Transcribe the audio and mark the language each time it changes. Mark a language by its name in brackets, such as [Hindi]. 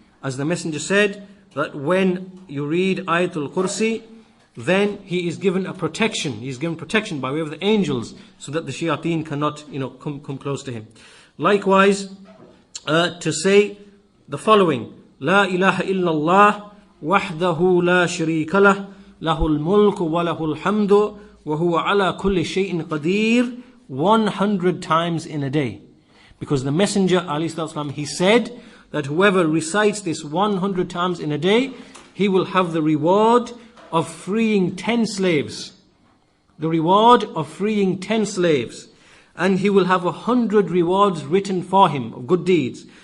[English] As the messenger said, that when you read Ayatul Kursi, then he is given a protection. He is given protection by way of the angels, so that the shayateen cannot, come close to him. Likewise, to say the following: [Arabic] La ilaha illallah وحده لا شريك له له الملك وله الحمد وهو على كل شيء قدير [English] 100 times in a day. Because the Messenger ﷺ, he said that whoever recites this 100 times in a day, he will have the reward of freeing 10 slaves. The reward of freeing 10 slaves. And he will have 100 rewards written for him of good deeds.